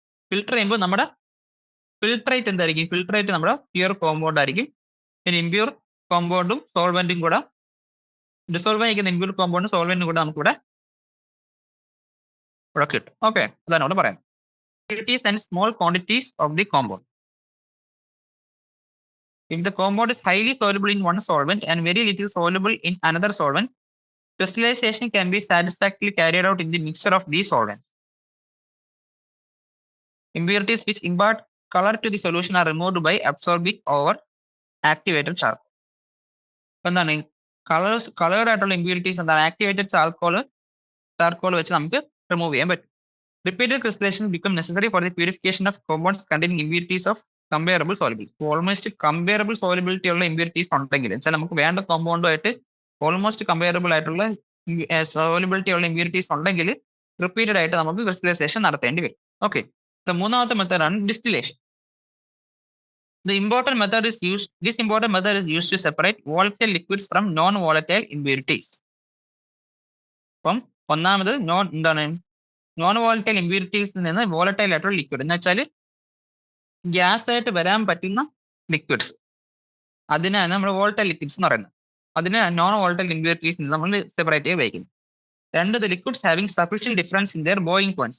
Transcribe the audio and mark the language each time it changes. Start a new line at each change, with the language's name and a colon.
Malayalam: Filter ചെയ്യുമ്പോൾ നമ്മുടെ filtrate എന്തായിരിക്കും, ഫിൽട്രേറ്റ് നമ്മുടെ പ്യുവർ കോമ്പൗണ്ട് ആയിരിക്കും. പിന്നെ ഇമ്പ്യൂർ കോമ്പൗണ്ടും സോൾവെന്റും കൂടെ ഡിസോൾവ് ആയിരിക്കുന്ന ഇമ്പ്യൂർ കോമ്പൗണ്ടും സോൾവെന്റും കൂടെ നമുക്കിവിടെ കിട്ടും. ഓക്കെ, അതാണ് ഇവിടെ പറയാം.
English: And small quantities of the compound. If the compound is highly soluble in one solvent and very little soluble in another solvent, crystallization can be satisfactorily carried out in the mixture of these solvents. Impurities which impart color to the solution are removed by absorbing over activated charcoal.
Malayalam: എന്താണ് coloured ആയിട്ടുള്ള impurities എന്താണ്, activated charcoal വെച്ച് നമുക്ക് remove ചെയ്യാൻ പറ്റും.
English: Repeated crystallization become necessary for the purification of compounds containing impurities of comparable solubility.
Malayalam: Almost comparable solubility ഉള്ള impurities ഉണ്ടെങ്കിൽ വെച്ചാൽ നമുക്ക് വേണ്ട കോമ്പൗണ്ടുമായിട്ട് ഓൾമോസ്റ്റ് കമ്പയറബിൾ ആയിട്ടുള്ള സോളിബിലിറ്റി ഉള്ള ഇമ്പ്യൂരിറ്റീസ് ഉണ്ടെങ്കിൽ റിപ്പീറ്റഡ് ആയിട്ട് നമുക്ക് ക്രിസ്റ്റലൈസേഷൻ നടത്തേണ്ടി വരും. ഓക്കെ, മൂന്നാമത്തെ മെത്തേഡാണ് distillation.
English: This important method is used to separate volatile liquids from non-volatile impurities.
Malayalam: അപ്പം ഒന്നാമത് നോൺ വോളറ്റൈൽ ഇമ്പ്യൂരിറ്റീസിൽ നിന്ന് വോളറ്റൈൽ ആയിട്ടുള്ള ലിക്വിഡ് എന്ന് വെച്ചാൽ ഗ്യാസ് ആയിട്ട് വരാൻ പറ്റുന്ന ലിക്വിഡ്സ്, അതിനാണ് നമ്മൾ വോളറ്റൈൽ ലിക്വിഡ്സ് എന്ന് പറയുന്നത്. അതിന് നോൺ വോളറ്റൈൽ ഇമ്പ്യൂരിറ്റീസ് നമ്മൾ സെപ്പറേറ്റ് ചെയ്ത് ഉപയോഗിക്കുന്നത്. രണ്ട്,
English: The liquids having sufficient difference in their boiling points.